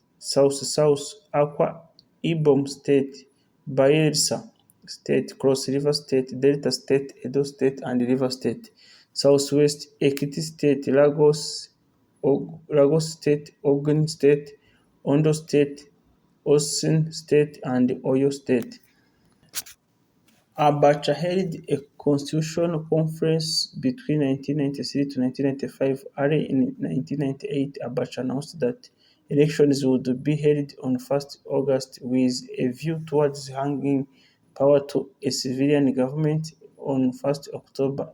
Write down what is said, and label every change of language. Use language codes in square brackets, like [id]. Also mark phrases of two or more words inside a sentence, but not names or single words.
[en] South, Akwa Ibom State, Bayelsa State, Cross River State, Delta State, Edo State, and River State. Southwest, Ekiti State, Lagos State, Ogun State, Ondo State, Osun State, and Oyo State. Abacha held a constitutional conference between 1993 to 1995. Early in 1998, Abacha announced that elections would be held on 1 August with a view towards handing power to a civilian government on 1 October.